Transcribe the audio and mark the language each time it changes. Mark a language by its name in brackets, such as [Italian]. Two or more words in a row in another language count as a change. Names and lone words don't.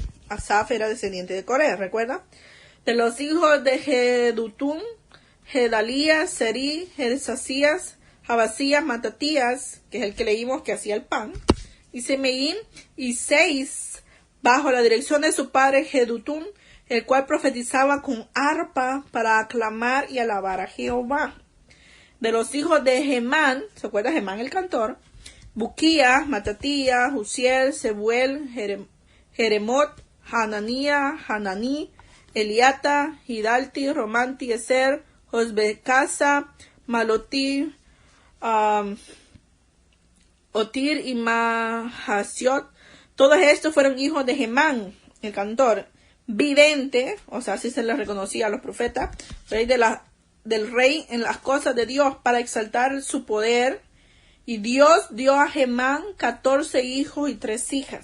[Spanish] Asaf era descendiente de Coré, ¿recuerda? De los hijos de Jedutún, Gedalías, Seri, Jedesasías, Jabasías, Matatías, que es el que leímos que hacía el pan, y Semeín, y 6, bajo la dirección de su padre Jedutún, el cual profetizaba con arpa para aclamar y alabar a Jehová. De los hijos de Gemán, ¿se acuerda Gemán el cantor? Buquía, Matatías, Uziel, Sebuel, Jeremot, Hananía, Hananí, Eliata, Hidalti, Romanti, Eser, Josbecasa, Malotí, Otir y Mahasiot. Todos estos fueron hijos de Gemán, el cantor. Vidente, o sea, así se les reconocía a los profetas, rey del rey en las cosas de Dios para exaltar su poder. Y Dios dio a Gemán 14 hijos y 3 hijas.